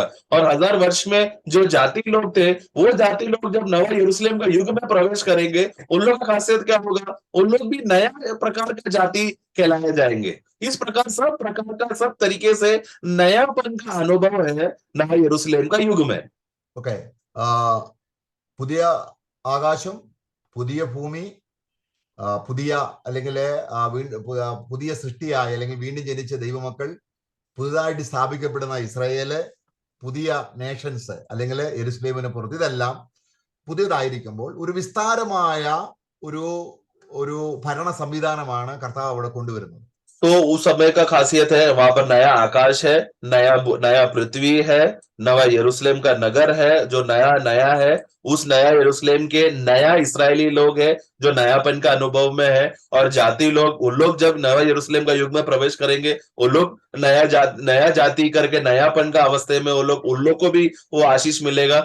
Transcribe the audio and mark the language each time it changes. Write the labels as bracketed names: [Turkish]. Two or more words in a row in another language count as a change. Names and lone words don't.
[Hindi] और 1000 वर्ष में जो जाति लोग थे, वो जाति लोग जब नवा यरूशलेम का युग में प्रवेश करेंगे, उन लोग का खासियत क्या होगा, उन लोग भी नया प्रकार का जाति कहलाए जाएंगे. इस प्रकार सब तरीके से नयापन का अनुभव है नवा यरूशलेम का युग में. [Malayalam] ഓക്കെ. പുതിയ ആകാശം, പുതിയ ഭൂമി, പുതിയ അല്ലെങ്കിൽ പുതിയ സൃഷ്ടിയായ അല്ലെങ്കിൽ വീണ്ടും ജനിച്ച ദൈവമക്കൾ, പുതുതായിട്ട് സ്ഥാപിക്കപ്പെടുന്ന ഇസ്രായേല്, പുതിയ നേഷൻസ് അല്ലെങ്കിൽ യെരുശലേമിന് പുറത്ത്, ഇതെല്ലാം പുതിയതായിരിക്കുമ്പോൾ ഒരു വിസ്താരമായ ഒരു ഭരണ സംവിധാനമാണ് കർത്താവ് അവിടെ കൊണ്ടുവരുന്നത്. [Hindi] तो उस समय का खासियत है वहां पर नया आकाश है, नया पृथ्वी है, नवा यरूशलेम का नगर है जो नया है. उस नया यरूशलेम के नया इस्राएली लोग है जो नयापन का अनुभव में है, और जाति लोग, उन लोग जब नया यरूशलेम का युग में प्रवेश करेंगे, वो लोग नया जाति करके नयापन का अवस्थे में, वो लोग, उन लोग को भी वो आशीष मिलेगा।